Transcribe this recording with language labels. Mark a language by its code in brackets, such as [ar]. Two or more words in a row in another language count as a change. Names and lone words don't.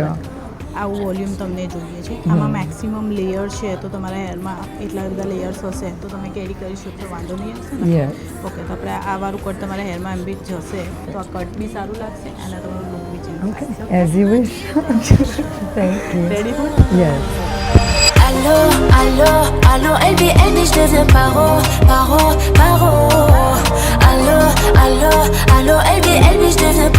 [gu] આવું વોલ્યુમ તમને જોઈએ છે. આમાં [en] maximum layer [gu] છે, તો તમારા હેરમાં એટલા બધા લેયર્સ હશે તો તમે કેરી કરી શકશો, વાંધો નહીં આવશે ને? યસ. ઓકે, તો આપણે આ વાળું કટ તમારા હેરમાં એમ બી જશે તો આ કટ બી સારું લાગશે અને તમારું લુક બી ચેન્જ ઓકે, થશે. [en] As you wish. Thank you. Ready for? યસ. [fr] Allô, allô, allô, LB, je te veux paro, paro, paro. Allô, allô, allô, LB, je te veux